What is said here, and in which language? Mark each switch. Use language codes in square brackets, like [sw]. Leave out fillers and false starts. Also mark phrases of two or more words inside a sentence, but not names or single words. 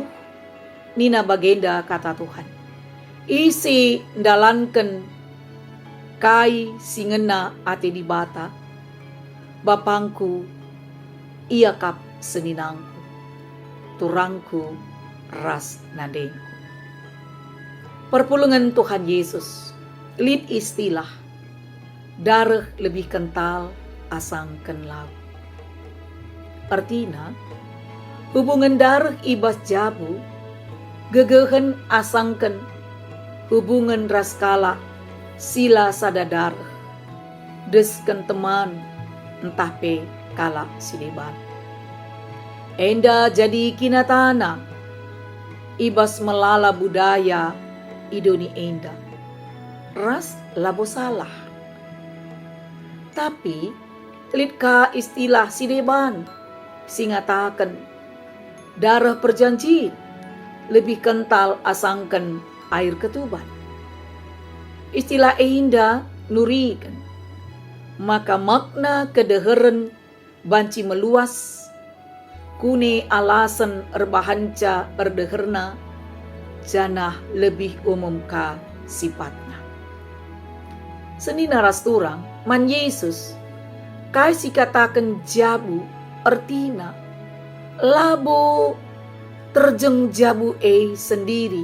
[btx] Nina bagenda kata Tuhan. Isi ndalanken kai singena ate di bata. Bapangku ia kap seninangku. Turangku ras nadengku. Perpulungan Tuhan Yesus. Lid istilah. [id] Darah lebih kental [btx] asangken laut. [id] Artinya, hubungan darah [btx] ibas jabu, gegehen asangken hubungan raskala sila sada darah. Desken teman entah pe kala sideban. Enda jadi kinatana ibas melala budaya idoni enda. Ras labo salah. Tapi litka istilah sideban singatakan [id] darah perjanjian lebih kental [btx] asangkan [id] air ketuban. [btx] Istilah enda nurikan. [id] Maka makna [btx] kedeheran banci meluas. Kune alasan erbahanca erdeherna janah [id] lebih umum [btx] ka sifatnya. Senina rasturang man Yesus kai si katakan jabu artina labo terjeng jabu sendiri.